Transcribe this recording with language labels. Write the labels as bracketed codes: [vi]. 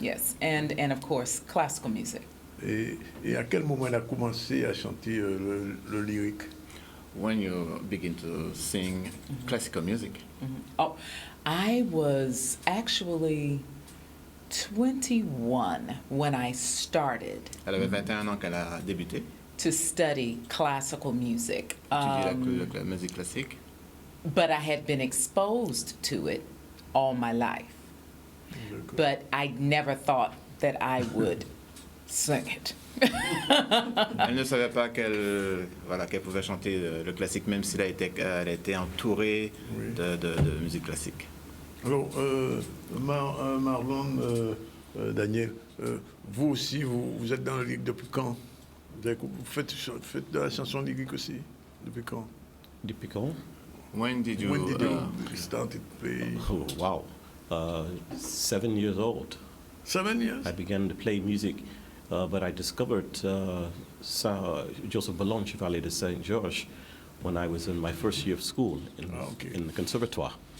[en] yes, and of course classical music. [fr] et à quel moment elle a commencé à chanter le lyrique? [en] When you begin to sing classical music. Oh, I was actually 21 when I started [fr] Elle avait 21 ans qu'elle a débuté, [en] to study classical music. [fr] étudier la musique classique. [en] But I had been exposed to it all my life. But I never thought that I would sing it. [fr] Elle ne savait pas qu'elle pouvait chanter le classique, même si elle a été entourée Oui. de musique classique. Alors, Marlon, Daniel, vous aussi, vous êtes dans la lyrique depuis quand? Vous faites de la chanson lyrique aussi? Depuis quand? Depuis quand? [en] When did you, When did you start to play? Oh, wow. 7 years old. 7 years? I began to play music, but I discovered Joseph Ballon, Chevalier de Saint Georges, when I was in my first year of school in the conservatoire.